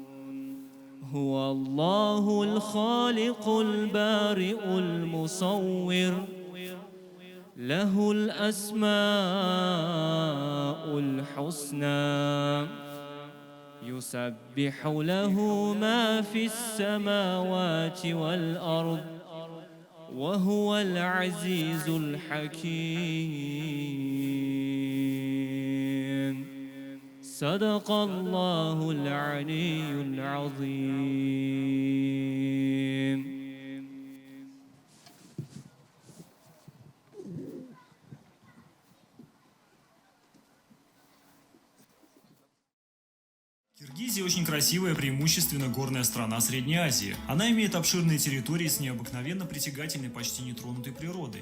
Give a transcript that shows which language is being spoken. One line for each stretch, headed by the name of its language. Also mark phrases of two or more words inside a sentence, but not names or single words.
Arabic: هو الله الخالق البارئ المصور له الأسماء الحسنى يسبح له ما في السماوات والأرض وهو العزيز الحكيم. صدق الله العلي العظيم.
Russian: Киргизия очень красивая, преимущественно горная страна Средней Азии. Она имеет обширные территории с необыкновенно притягательной, почти нетронутой природой.